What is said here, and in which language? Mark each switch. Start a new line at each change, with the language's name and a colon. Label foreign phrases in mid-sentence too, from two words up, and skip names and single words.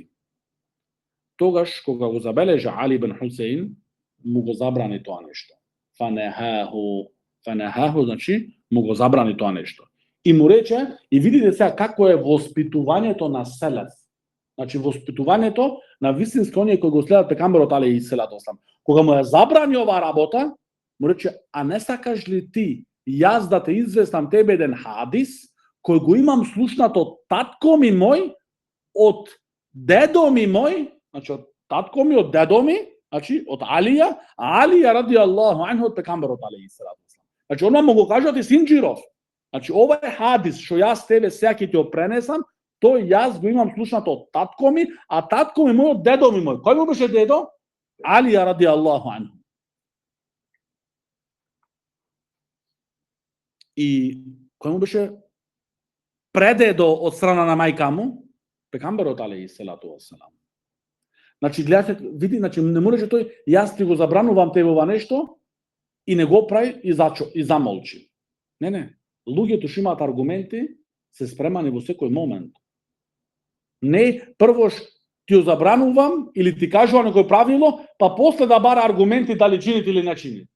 Macedonian: Тогаш, кога го забележа Али ибн Хусейн, му го забрани тоа нешто. Фанехаху, значи, му го забрани тоа нешто. И му рече, и видите сега како е воспитувањето на селев. Значи, воспитувањето на вистински оние кои го следат пегамберот
Arabic: عليه الصلاة والسلام.
Macedonian: Кога му ја забрани оваа работа, му рече, а не сакаш ли ти, јас да те известам тебе еден хадис, кој го имам слушнато од татко ми мој, од дедо ми мој, значи од татко ми, од дедо ми, значи од Алија, а Алија
Arabic: رضي الله عنه
Macedonian: од пегамберот
Arabic: عليه الصلاة والسلام.
Macedonian: Значи она му го кажат и Синџиров. Значи ова е хадис што јас тебе сега ќе ти го пренесам, тој јас го имам слушнато од татко ми, а татко ми мој од дедо ми мој. Кој му беше дедо? Алија
Arabic: رضي الله عنه.
Macedonian: И кој му беше предедо од страна на мајка му? Пегамберот
Arabic: عليه الصلاة والسلام.
Macedonian: Значи, гледате, види, значи, не може тој, јас ти го забранувам тебе ова нешто, и не го прави и замолчи. Не. Луѓето што имаат аргументи, се спремани во секој момент. Не првош ти ја забранувам или ти кажува некој правило, па после да бара аргументи дали чините или не чините.